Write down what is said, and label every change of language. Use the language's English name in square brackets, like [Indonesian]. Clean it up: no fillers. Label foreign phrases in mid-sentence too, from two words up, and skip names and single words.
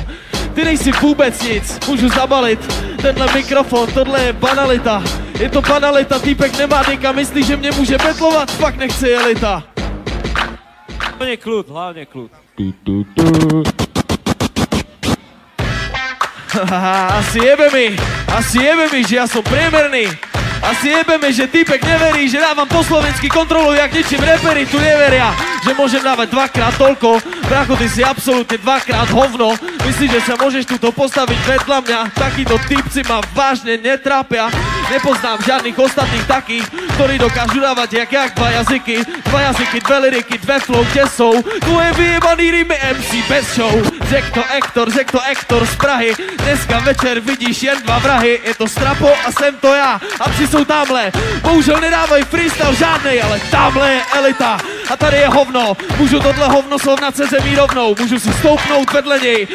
[Czech] Ty nejsi vůbec nic, můžu zabalit tenhle mikrofon, tohle je banalita. Je to banalita, týpek nemá dýka, myslí, že mě může betlovat, fakt nechce jelita. Hlavně klud. [Slovak] Asi jebe mi, že já jsem priemerný. Asi jebe mi, že týpek neverí, že dávám po slovensky kontrolu, jak ničím repery tu neveria. Že môžem dávať 2-krát toľko, brácho, ty si absolútne 2-krát hovno. Myslíš, že sa môžeš tuto postaviť vedľa mňa? Takýto typci ma vážne netrápia. Nepoznám žiadnych ostatných takých, ktorí dokážu dávať jak 2 jazyky. 2 jazyky, 2 lyriky, 2 flow, kde sú tvoje vyjebaný rýmy MC bez show. [Czech] Řek to Ektor z Prahy. Dneska večer vidíš jen 2 vrahy. Je to Strapo a jsem to já. A psi jsou tamhle. Bohužel nedávají freestyle žádnej, ale tamhle je elita. A tady je hovno. Můžu tohle hovno srovnat se zemí rovnou. Můžu si stoupnout vedle něj.